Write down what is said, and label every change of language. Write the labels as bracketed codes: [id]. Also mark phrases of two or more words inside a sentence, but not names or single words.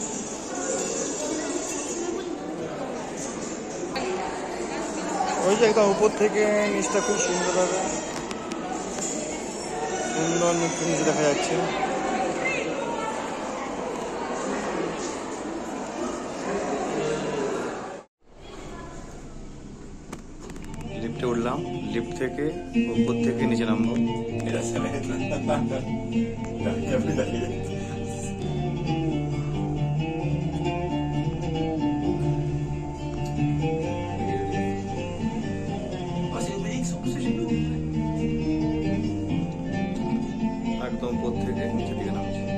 [bn] ওই যে একদম উপর থেকে নিচটা খুব সুন্দর হবে, সুন্দর নিচে দেখা যাচ্ছে। লিফটে উঠলাম, লিফট থেকে উপর থেকে নিচে নামবো। [es] Mira, se ve la vida. [bn] একদম উপর থেকে নিচের দিকে নামছি।